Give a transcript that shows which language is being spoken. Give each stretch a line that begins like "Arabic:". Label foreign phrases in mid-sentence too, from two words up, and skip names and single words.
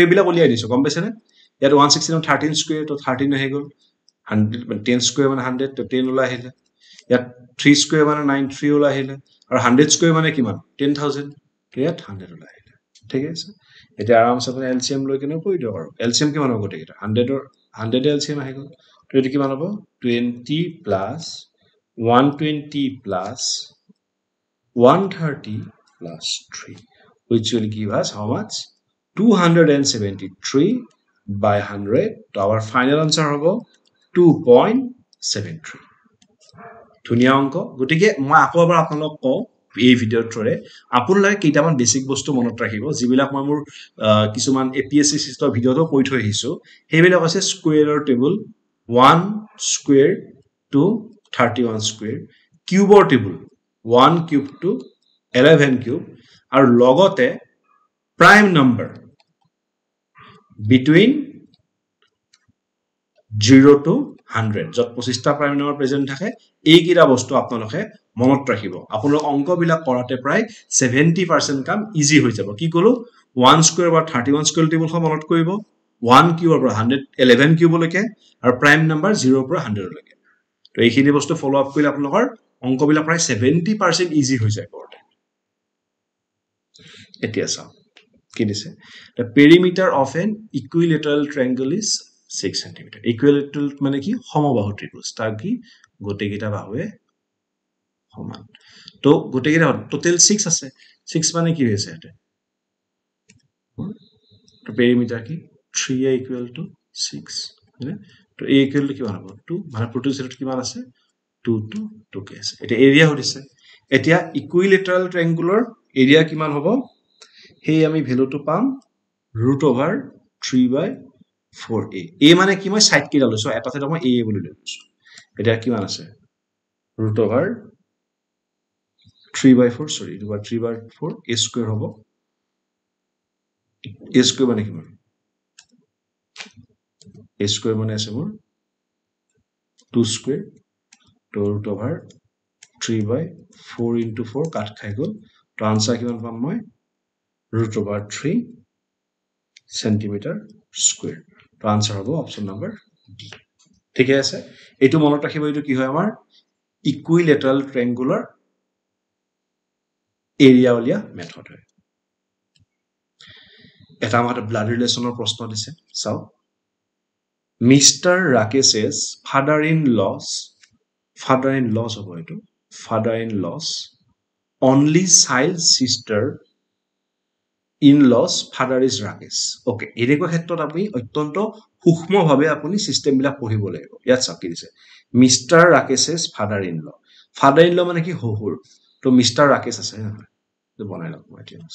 Assamese: বিলাক উলিয়াই দিছো গম পাইছেনে ইয়াত 116 13 স্কয়াৰ তো 13 হৈ গ'ল 100 10 স্কয়াৰ মানে 100 তো 10 ওলাই আহিলে ইয়াত 3 স্কয়াৰ মানে 93 ওলাই আহিলে আৰু 100 স্কয়াৰ মানে কিমান 10000 তো ইয়াত 100 ওলাই আহিলে ঠিক আছে এটা আৰামসে আপুনি এলসিএম লৈ কিনে কৰি দিয়ক আৰু এলসিএম কিমান হ'ব গোটেইটা 100 এলসিএম আহি গ'ল তো এটো কিমান হ'ব
English: 20 plus 120 plus 130 plus 3 which will give us how much 273 by 100
Assamese: তো
English: our final answer হ'ব
Assamese: 2.73 ধুনীয়া অংক গতিকে মই আকৌ এবাৰ আপোনালোকক কওঁ এই ভিডিঅ'ৰ থ্ৰুৰে আপোনালোকে কেইটামান বেসিক বস্তু মনত ৰাখিব যিবিলাক মই মোৰ কিছুমান এপিএসসি সিস্টেমৰ ভিডিঅ'টো কৈ থৈ আহিছো সেইবিলাক আছে স্কয়াৰৰ টেবুল
English: 1 square to 31 square
Assamese: কিউবৰ টেবুল
English: 1 cube to 11 cube
Assamese: আৰু লগতে
English: prime number
Assamese: between 0 to 100 যত 25টা
English: prime number
Assamese: প্ৰেজেন্ট থাকে এই কিটা বস্তু আপোনালোকে মনত ৰাখিব আপোনালোক অংকবিলাক কৰাতে প্ৰায় 70% কাম ইজি হৈ যাব কি কলো 1 স্কয়াৰ বা 31 স্কয়াৰ টেবুলখন মনত কৰিব 1 কিউবৰ পৰা 111 কিউবলৈকে আৰু
English: prime number
Assamese: 0 পৰা 100 লৈকে তো এইখিনি বস্তু
English: follow up
Assamese: কৰিলে আপোনালোকৰ অংকবিলাক প্ৰায় 70% ইজি হৈ যায় কৰতে এতিয়া চাও কি দিছে
English: the perimeter of an equilateral triangle is 6 cm
Assamese: equilateral মানে কি সমবাহু ত্ৰিভুজ তাৰ কি গোটেইকেইটা বাহুৱে সমান তো গোটেইকেইটা টোটাল 6 আছে 6 মানে কি হৈছে এটা তো perimeter কি
English: 3a equal to 6
Assamese: মানে তো
English: a equal to
Assamese: কিমান হ'ব 2 মানে প্ৰতি সাইডত কিমান আছে 2 to 2 কে আছে এটা এৰিয়া হৈছে এতিয়া
English: equilateral triangle area
Assamese: কিমান হ'ব হেই আমি ভ্যালুটো পাম √3/4a a মানে কি মই সাইড কিটা লৈছো এটা সাইড মই a বুলি লৈছো এটা কিমান আছে √3/4 সৰি এটা 3/4 a স্কয়াৰ হ'ব a স্কয়াৰ মানে কিমান a স্কয়াৰ মানে আছে মোৰ 2 স্কয়াৰ তো √3/4 into 4 কাট খাই গল তো আনসার কিমান পাম মই
English: √3 centimeter square
Assamese: তো আনসার হ'ব
English: option number D
Assamese: ঠিক আছে এটো মনত ৰাখিব এটো কি হয় আমাৰ
English: equilateral triangular area
Assamese: উলিয়া মেথড হয় এটা আমাৰ ব্লাড ৰিলেশনৰ প্ৰশ্ন দিছে চাও
English: Mr. Rakesh's father in laws
Assamese: হ'ব এটো
English: father in laws only child sister in laws father is Rakesh okay
Assamese: এনেকুৱা ক্ষেত্ৰত আপুনি অত্যন্ত সূক্ষ্মভাৱে আপুনি সিস্টেম বিলাক পঢ়িব লাগিব ইয়াত চাকি দিছে
English: Mr. Rakesh's father in law
Assamese: মানে কি হহুৰ তো মিস্টাৰ ৰাকেশ আছে নহয় তো বনাই লওক মই এতিয়া